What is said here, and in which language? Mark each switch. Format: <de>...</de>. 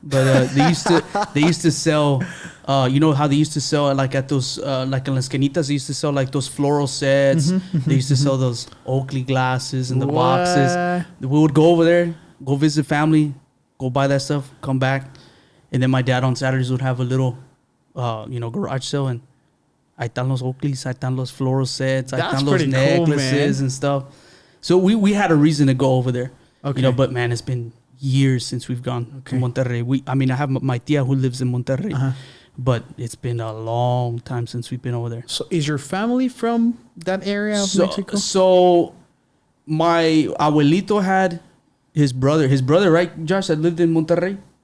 <en>But they used to sell, you know how they used to sell like at those, like in Las Canitas, they used to sell like those floral sets. They used to sell those Oakley glasses and the boxes. We would go over there, go visit family, go buy that stuff, come back. And then my dad on Saturdays would have a little, you know, garage sale.</en> <es>And ahí están los Oakleys, ahí están los</es> <en>floral sets,</en> <es>ahí están los</es> <en>necklaces and stuff. So we had a reason to go over there. Okay. You know, but man, it's been years since we've gone to Monterrey. I have my tia who lives in Monterrey, but it's been a long time since we've been over there. So is your family from that area of Mexico? So my abuelito had his brother, right, Josh, that lived in Monterrey.</en>